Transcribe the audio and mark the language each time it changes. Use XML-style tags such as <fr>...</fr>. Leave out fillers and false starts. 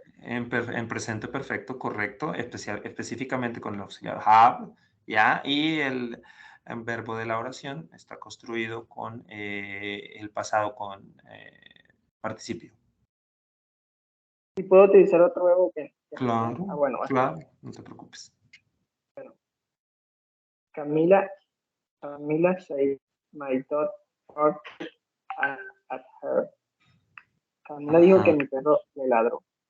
<es>en presente perfecto, correcto, específicamente con el auxiliar have, ¿ya? Y el verbo de la oración está construido con el pasado con participio. ¿Y puedo utilizar otro verbo que Claro, bueno, claro, no te preocupes. bueno.</es> <en>Camila said my dog barked at her.</en> <es>Camila dijo que mi perro le ladró.</es>